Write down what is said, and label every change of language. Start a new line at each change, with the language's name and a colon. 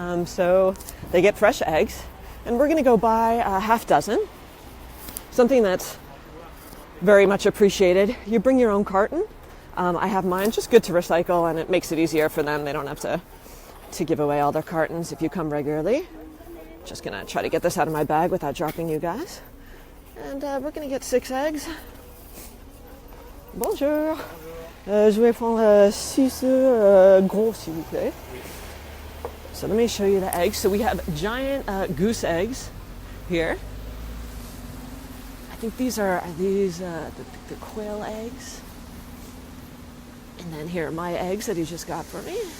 English: So they get fresh eggs. And we're going to go buy a half dozen, something that's very much appreciated. You bring your own carton. I have mine, just good to recycle, and it makes it easier for them. They don't have to give away all their cartons if you come regularly. Just going to try to get this out of my bag without dropping you guys. And we're going to get 6 eggs.
French: Bonjour. Je vais prendre 6 gros, s'il vous plaît.
English: So let me show you the eggs. So we have giant goose eggs here. I think these are the quail eggs. And then here are my eggs that he just got for me.